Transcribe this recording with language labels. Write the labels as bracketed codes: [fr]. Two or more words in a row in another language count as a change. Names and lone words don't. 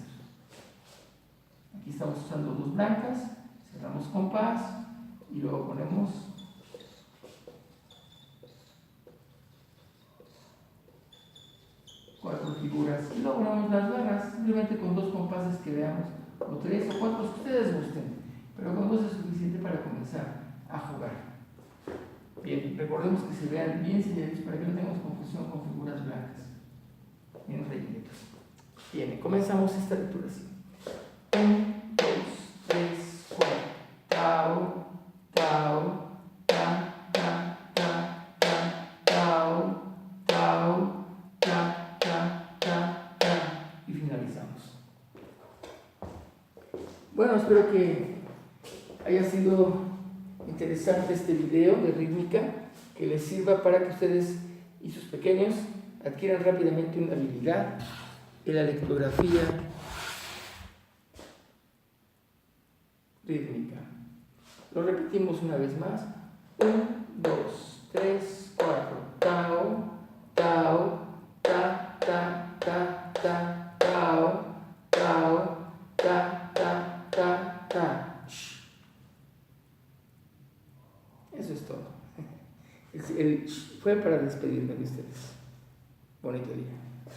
[es] Aquí estamos usando 2 blancas, cerramos compás y luego ponemos cuatro figuras y luego ponemos las barras, simplemente con 2 compases que veamos, o 3 o 4, que ustedes gusten, pero con 2 es suficiente para comenzar a jugar. Bien, recordemos que se vean bien señalitos para que no tengamos confusión con figuras blancas, bien rellenitos. Bien, comenzamos esta lectura así. 1, 2, 3, 4. Tao, tao, ta, ta, ta, ta, tao, tao, ta, ta, ta, ta. Y finalizamos. Bueno, espero que haya sido interesante este video de rítmica, que les sirva para que ustedes y sus pequeños adquieran rápidamente una habilidad en la lectografía rítmica. Lo repetimos una vez más. 1, 2, 3, 4. Tao, tao, ta, ta, ta, ta, tao, tao, ta, ta, ta, ta. Eso es todo. Fue para despedirme de ustedes. Bonito día.